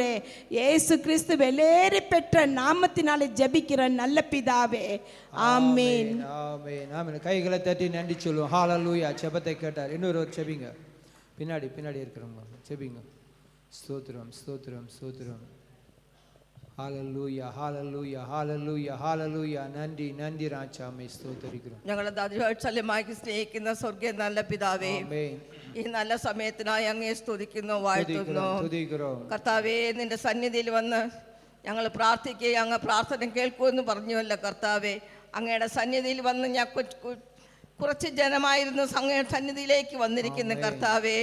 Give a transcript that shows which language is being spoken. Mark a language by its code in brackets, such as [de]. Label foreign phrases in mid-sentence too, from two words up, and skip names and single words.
[ta] இயேசு கிறிஸ்து வெளியேறி பெற்ற நாமத்தினாலே ஜபிக்கிற நல்ல பிதாவே ஆமென். ஆமென் ஆமென். கைகளை தட்டி நன்றி சொல்லுவோம். ஹalleluya. ஜெபத்தை கேட்டார். இன்னொரு செபிங்க. பின்னாடி இருக்கிறவங்க செபிங்க. ஸ்தோத்திரம் ஸ்தோத்திரம் ஸ்தோத்திரம். ஹalleluya ஹalleluya ஹalleluya ஹalleluya. நன்றி நன்றி ராஜா, மே സ്തോത്രിക്കുന്നു. [ml] ഞങ്ങളെ ദൈവവത്സല്യമായി സ്നേഹിക്കുന്ന സ്വർഗ്ഗീയ നല്ല പിതാവേ, ഈ നല്ല സമയത്തിനായി അങ്ങേ സ്തുതിക്കുന്നു, വാഴ്ത്തുന്നു. കർത്താവേ നിന്റെ സന്നിധിയിൽ വന്ന് ഞങ്ങൾ പ്രാർത്ഥിക്കുകയും അങ്ങ് പ്രാർത്ഥന കേൾക്കുമെന്ന് പറഞ്ഞുവല്ലോ കർത്താവേ. അങ്ങയുടെ സന്നിധിയിൽ വന്ന് ഞാൻ കുറച്ച് ജനമായിരുന്നു അങ്ങയുടെ സന്നിധിയിലേക്ക് വന്നിരിക്കുന്നു കർത്താവേ.